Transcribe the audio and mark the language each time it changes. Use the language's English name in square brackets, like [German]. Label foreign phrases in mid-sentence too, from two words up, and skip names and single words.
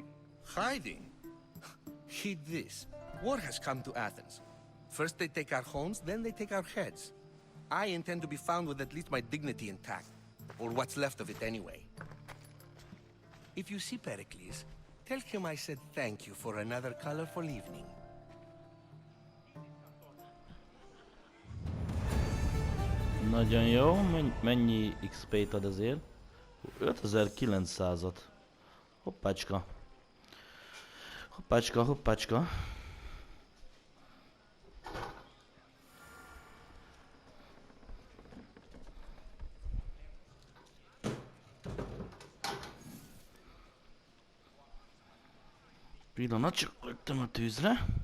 [English] Hiding? Heed this. War has come to Athens. First they take our homes, then they take our heads. I intend to be found with at least my dignity intact. Or what's left of it anyway. If you see Pericles, tell him I said thank you for another colorful evening. [Hungarian] Nagyon jó. Mennyi XP-t ad ezért? 5900-at. Hoppácska. Hoppácska, hoppácska. Pillanat, csak lögtem a tűzre.